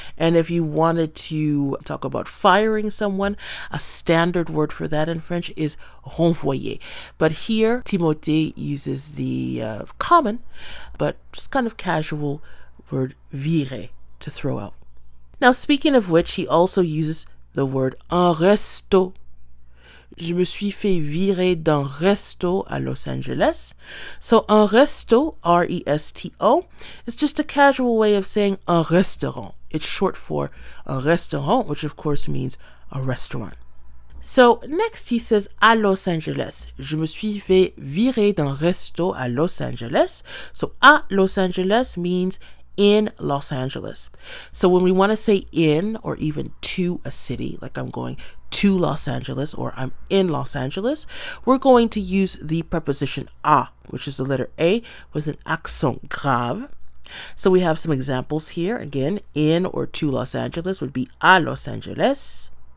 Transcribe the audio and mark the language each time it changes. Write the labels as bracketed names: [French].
[English] And if you wanted to talk about firing someone, a standard word for that in French is renvoyer. But here, Timothée uses the common, but just kind of casual word virer, to throw out. Now, speaking of which, he also uses the word un resto. [French] Je me suis fait virer d'un resto à Los Angeles. So un resto, R-E-S-T-O, is just a casual way of saying un restaurant. It's short for un restaurant, which of course means a restaurant. So next he says à Los Angeles. Je me suis fait virer d'un resto à Los Angeles. [English] So à Los Angeles means in Los Angeles. So when we want to say in or even to a city, like I'm going to Los Angeles or I'm in Los Angeles, we're going to use the preposition a, which is the letter A with an accent grave. So we have some examples here. Again, in or to Los Angeles would be à Los Angeles.